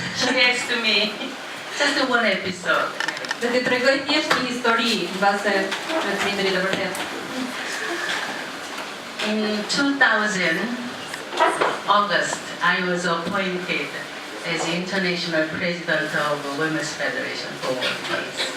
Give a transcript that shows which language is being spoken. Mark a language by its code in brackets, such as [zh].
[en] She asked me just one episode. [sq] Dhe t'i tregoj thjesht një histori mbase me prindërit e vërtet. [en] In 2000 August, I was appointed as international president of the Women's Federation for World Peace.